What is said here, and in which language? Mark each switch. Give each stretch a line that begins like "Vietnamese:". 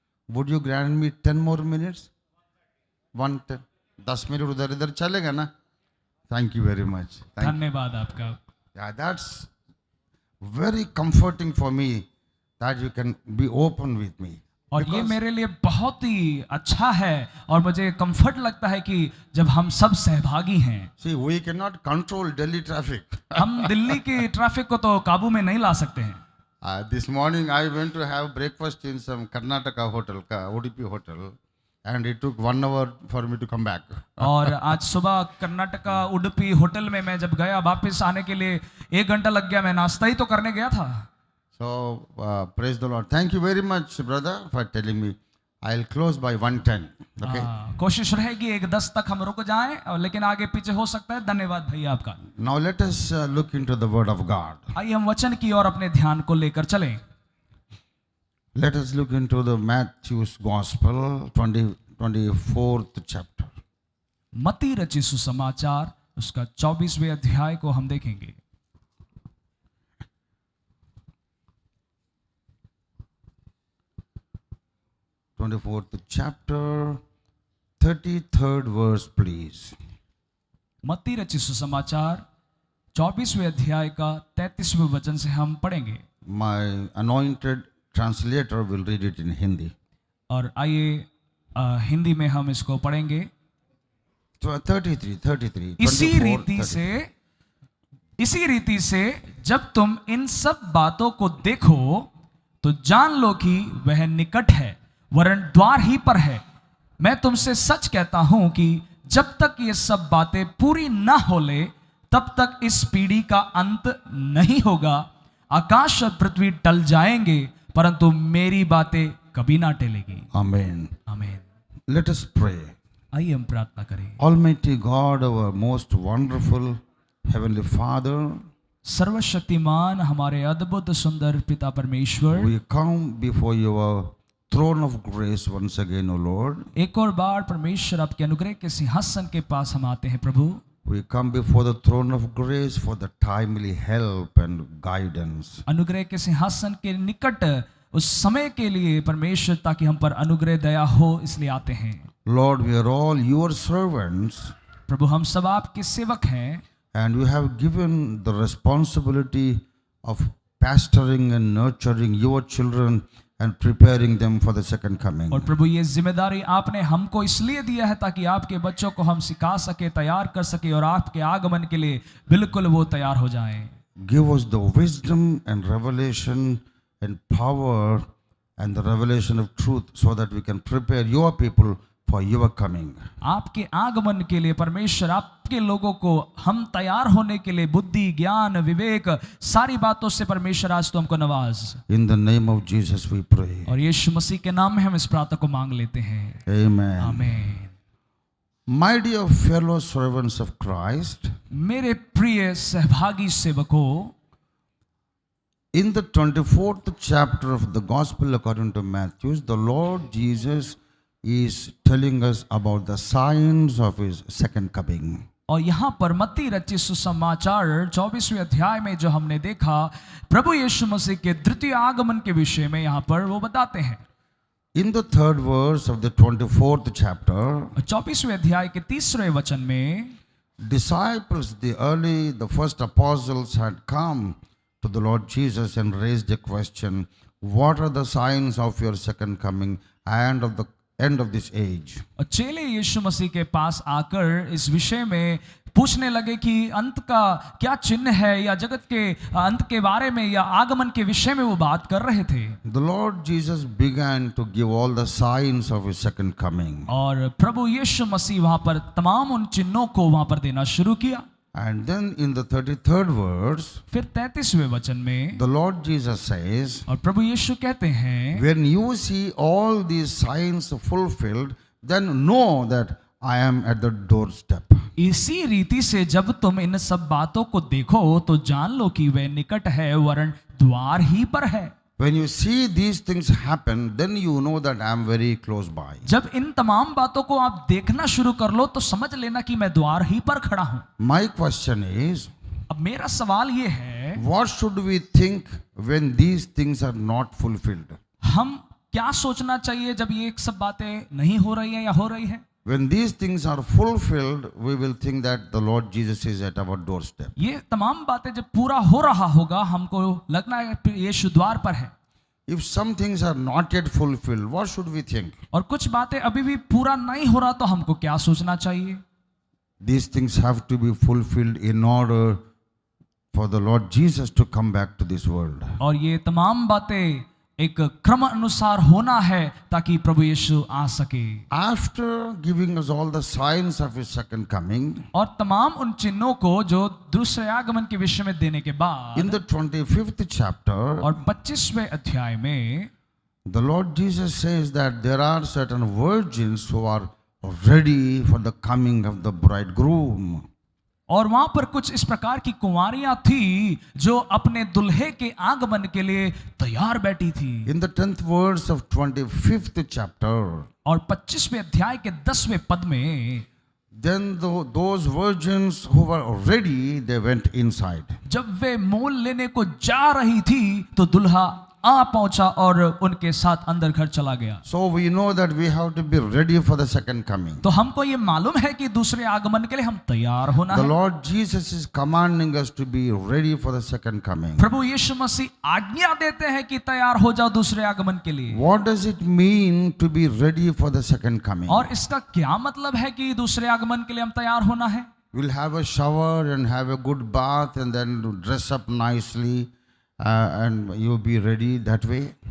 English: Would you grant me 10 more minutes?
Hindi: 10 minute उधर इधर चलेगा ना?
English: Thank you very much. Thank you.
Hindi: धन्यवाद आपका।
English: Yeah, that's very comforting for me that you can be open with me.
Hindi: और ये
English: Because-
Hindi: मेरे लिए बहुत ही अच्छा है और मुझे कंफर्ट लगता है कि जब हम सब सहभागी हैं।
English: See, we cannot control Delhi traffic.
Hindi: हम दिल्ली की ट्रैफिक को तो काबू में नहीं ला सकते हैं।
English: This morning I went to have breakfast in some Karnataka hotel, ODP hotel, and it took 1 hour for me to come back.
Hindi: और आज सुबह कर्नाटका उडुपी होटल में मैं जब गया, वापस आने के लिए 1 घंटा लग गया। मैं नाश्ता ही तो करने गया था।
English: So, praise the Lord. Thank you very much, brother, for telling me. I'll close by 1:10. Okay.
Hindi: कोशिश रहेगी 1:10 तक हम रुक जाएं, और लेकिन आगे पीछे हो सकता है। धन्यवाद भैया आपका।
English: Now let us look into the Word of God.
Hindi: आइए हम वचन की ओर अपने ध्यान को लेकर चलें।
English: Let us look into the Matthew's Gospel, 24th chapter.
Hindi: मत्ती रचित सुसमाचार उसका 24वें अध्याय को हम देखेंगे।
English: 24th chapter, 33rd verse, please.
Hindi: मत्ती रचित सुसमाचार 24वें अध्याय का 33वें वचन से हम पढ़ेंगे।
English: My anointed translator will read it in Hindi.
Hindi: और आइए हिंदी में हम इसको पढ़ेंगे।
English: 33,
Hindi: इसी
English: 24,
Hindi: रीति
English: 30.
Hindi: से इसी रीति से जब तुम इन सब बातों को देखो तो जान लो कि वह निकट है, वरन द्वार ही पर है। मैं तुमसे सच कहता हूं कि जब तक ये सब बातें पूरी न हो ले तब तक इस पीढ़ी का अंत नहीं होगा। आकाश और पृथ्वी टल जाएंगे परंतु मेरी बातें कभी ना टलेगी।
English: Amen.
Hindi: आमीन।
English: Let us pray.
Hindi: आइए हम प्रार्थना करें।
English: Almighty God, our most wonderful Heavenly Father,
Hindi: सर्वशक्तिमान हमारे अद्भुत सुंदर पिता परमेश्वर,
English: we come before your throne of grace once again, O Lord.
Hindi: एक और बार परमेश्वर आपके अनुग्रह के सिंहासन के पास हम आते हैं प्रभु।
English: We come before the throne of grace for the timely help and guidance.
Hindi: अनुग्रह के सिंहासन के निकट उस समय के लिए परमेश्वर, ताकि हम पर अनुग्रह दया हो, इसलिए आते हैं।
English: Lord, we are all your servants,
Hindi: प्रभु हम सब आपके सेवक हैं
English: and you have given the responsibility of pastoring and nurturing your children and preparing them for the second coming.
Hindi: और प्रभु ये जिम्मेदारी आपने हमको इसलिए दिया है ताकि आपके बच्चों को हम सिखा सके, तैयार कर सके और आपके आगमन के लिए बिल्कुल वो तैयार हो जाएं।
English: Give us the wisdom and revelation and power and the revelation of truth so that we can prepare your people for your coming.
Hindi: आपके आगमन के लिए परमेश्वर आपके लोगों को हम तैयार होने के लिए बुद्धि, ज्ञान, विवेक, सारी बातों से परमेश्वर आज तो हमको Nawaz.
English: In the name of Jesus we pray.
Hindi: और यीशु मसीह के नाम में हम इस प्रार्थना को मांग लेते हैं।
English: Amen.
Hindi: आमीन।
English: My dear fellow servants of Christ,
Hindi: मेरे प्रिय सहभागी सेवकों,
English: in the 24th chapter of the Gospel according to Matthew, the Lord Jesus is telling us about the signs of his second coming.
Hindi: और यहाँ पर मत्ती रचित सुसमाचार 24वें अध्याय में जो हमने देखा, प्रभु यीशु मसीह के द्वितीय आगमन के विषय में यहाँ पर वो बताते हैं।
English: In the 3rd verse of the 24th chapter,
Hindi: 24वें अध्याय के 3रे वचन में
English: disciples, the first apostles had come to the Lord Jesus and raised a question, what are the signs of your second coming and of the end of this age?
Hindi: और चेले यीशु मसीह के पास आकर इस विषय में पूछने लगे कि अंत का क्या चिन्ह है, या जगत के अंत के बारे में या आगमन के विषय में वो बात कर रहे थे।
English: The Lord Jesus began to give all the signs of his second coming.
Hindi: और प्रभु यीशु मसीह वहां पर तमाम उन चिन्हों को वहां पर देना शुरू किया।
English: And then in the 33rd verse,
Hindi: फिर 33वें वचन में
English: the Lord Jesus says,
Hindi: और प्रभु यीशु कहते हैं,
English: when you see all these signs fulfilled, then know that I am at the doorstep.
Hindi: इसी रीति से जब तुम इन सब बातों को देखो तो जान लो कि वह निकट है, वरन द्वार ही पर है।
English: When you see these things happen, then you know that I am very close by.
Hindi: जब इन तमाम बातों को आप देखना शुरू कर लो तो समझ लेना कि मैं द्वार ही पर खड़ा हूं।
English: My question is,
Hindi: अब मेरा सवाल ये है,
English: what should we think when these things are not fulfilled?
Hindi: हम क्या सोचना चाहिए जब ये सब बातें नहीं हो रही है या हो रही है?
English: When these things are fulfilled, we will think that the Lord Jesus is at our doorstep.
Hindi: ये तमाम बातें जब पूरा हो रहा होगा हमको लगना है यीशु द्वार पर है।
English: If some things are not yet fulfilled, what should we think?
Hindi: और कुछ बातें अभी भी पूरा नहीं हो रहा तो हमको क्या सोचना चाहिए?
English: These things have to be fulfilled in order for the Lord Jesus to come back to this world.
Hindi: और ये तमाम बातें एक क्रम अनुसार होना है ताकि प्रभु यीशु आ सके।
English: After giving us all the signs of his second coming,
Hindi: और तमाम उन चिन्हों को जो दूसरे आगमन के विषय में देने के बाद
English: in the 25th chapter,
Hindi: और 25वें अध्याय में
English: the Lord Jesus says that there are certain virgins who are ready for the coming of the bridegroom.
Hindi: और वहां पर कुछ इस प्रकार की कुंवारियां थी जो अपने दुल्हे के आगमन के लिए तैयार बैठी थी।
English: In the 10th verse of 25th chapter,
Hindi: और 25वें अध्याय के 10वें पद में
English: then those virgins who were ready, they went inside.
Hindi: जब वे मोल लेने को जा रही थी तो दुल्हा आ पहुंचा और उनके साथ अंदर घर चला गया।
English: So we know that we have to be ready for the second coming.
Hindi: तो हमको ये मालूम है कि दूसरे आगमन के लिए हम तैयार होना
English: The
Hindi: है।
English: Lord Jesus is commanding us to be ready for the second coming.
Hindi: प्रभु यीशु मसीह आज्ञा देते हैं कि तैयार हो जाओ दूसरे आगमन के लिए।
English: What does it mean to be ready for the second coming?
Hindi: और इसका क्या मतलब है कि दूसरे आगमन के लिए हम तैयार होना है?
English: We'll have a shower and have a good bath and then dress up nicely and you'll be ready that way.